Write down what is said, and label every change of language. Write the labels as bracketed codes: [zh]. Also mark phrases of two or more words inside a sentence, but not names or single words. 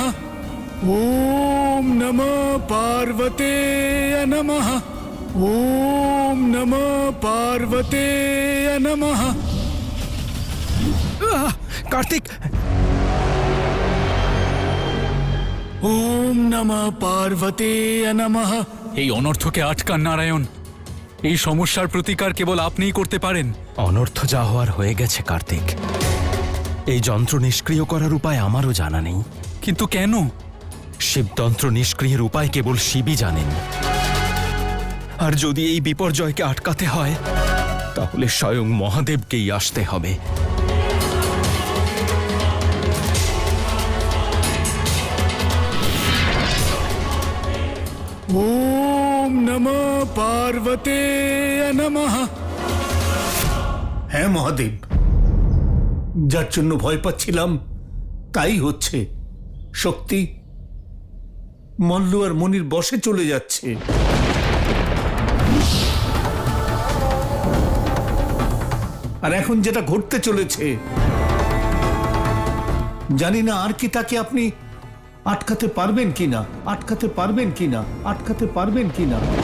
[sa] ओम नमः पार्वते नमः। ओम नमः पार्वते नमः। कार्तिक, ओम नमः पार्वते नमः। [bn] এই অনর্থকে আটকান নারায়ণ। এই সমস্যার প্রতিকার কেবল আপনিই করতে পারেন। অনর্থ যা হওয়ার হয়ে গেছে কার্তিক। এই যন্ত্র নিষ্ক্রিয় করার উপায় আমারও জানা নেই। কিন্তু কেন? শিবতন্ত্র নিষ্ক্রিয়ের উপায় কেবল শিবই জানেন। আর যদি এই বিপর্যয়কে আটকাতে হয় তাহলে স্বয়ং মহাদেবকেই আসতে হবে। [sa] ओम नमः पार्वते नमः। [bn] হ্যাঁ মহাদেব, যার জন্য ভয় পাচ্ছিলাম তাই হচ্ছে। শক্তি মল্ল আর মনির বশে চলে যাচ্ছে। আর এখন যেটা ঘটতে চলেছে, জানি না আর কি তাকে আপনি আটকাতে পারবেন কিনা, আটকাতে পারবেন কিনা, আটকাতে পারবেন কিনা।